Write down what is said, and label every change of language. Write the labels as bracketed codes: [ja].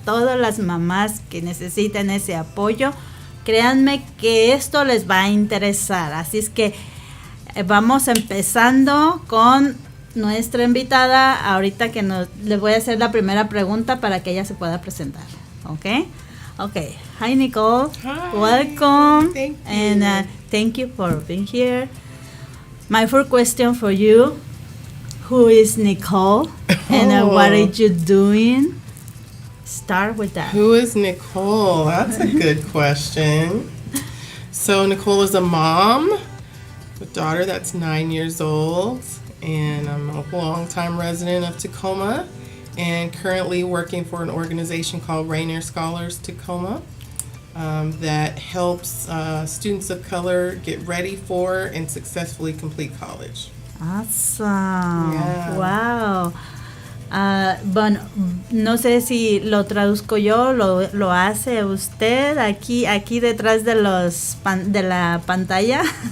[es] Todas las mamás que necesiten ese apoyo, créanme que esto les va a interesar, así es que vamos empezando con nuestra invitada, ahorita que le voy a hacer la primera pregunta para que ella se pueda presentar. [en] Okay. Hi Nicole. Hi. Welcome. Thank you. And thank you for being here. My first question for you: who is Nicole, and what are you doing? Start with that. Who is Nicole? That's a good question. So Nicole is a mom, a daughter that's 9 years old. And I'm a long-time resident of Tacoma and currently working for an organization called Rainier Scholars Tacoma that helps students of color get ready for and successfully complete college. Awesome. Yeah. Wow. [es] Bueno, no sé si lo traduzco yo, lo hace usted aquí detrás de de la pantalla.